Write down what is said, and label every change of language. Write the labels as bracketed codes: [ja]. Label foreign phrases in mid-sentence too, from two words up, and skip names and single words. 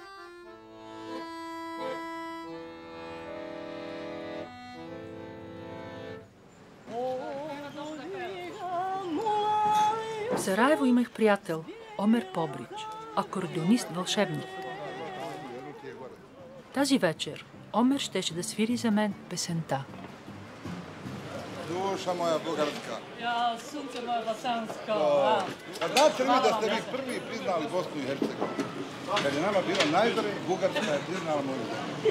[bg] В Сараево имах приятел, Омер Побрич, акордеонист-вълшебник. Тази вечер Омер щеше да свири за мен песента. [bs] Duša moja bugarska. Ja, sunce moja bosansko. A znate li vi da ste vi prvi priznali Bosnu i Hercegovinu? Kad je nama bilo najgore, Bugarska je priznala moju zemlju.